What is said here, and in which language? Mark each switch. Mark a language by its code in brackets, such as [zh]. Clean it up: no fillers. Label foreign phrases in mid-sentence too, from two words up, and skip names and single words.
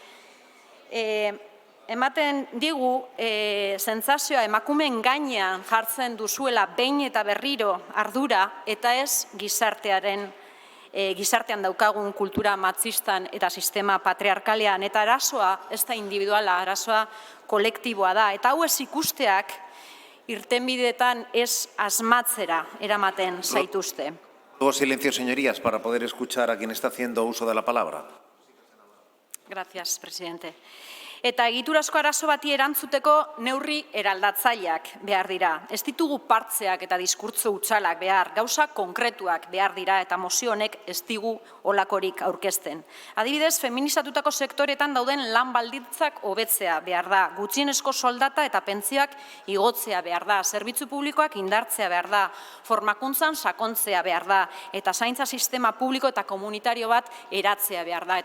[eu] Ematen digu, sentsazioa emakumeen gainean jartzen duzuela behin eta berriro ardura, eta ez gizartean daukagun kultura matxistan eta sistema patriarkalean, eta arazoa ez da individuala, arazoa kolektiboa da. Eta hau ez ikusteak irtenbideetan ez asmatzera eramaten zaituzte. [es] Luego silencio, señorías, para poder escuchar a quien está haciendo uso de la palabra. Gracias, presidente. [eu] Eta egiturazko arazo bati erantzuteko neurri eraldatzaileak behar dira. Ez ditugu partzeak eta diskurtso hutsalak behar, gauza konkretuak behar dira eta mozio honek ez digu olakorik aurkezten. Adibidez, feminizatutako sektoretan dauden lan baldintzak hobetzea behar da, gutxienezko soldata eta pentsioak igotzea behar da, zerbitzu publikoak indartzea behar da, formakuntzan sakontzea behar da, eta zaintza sistema publiko eta komunitario bat eratzea behar da.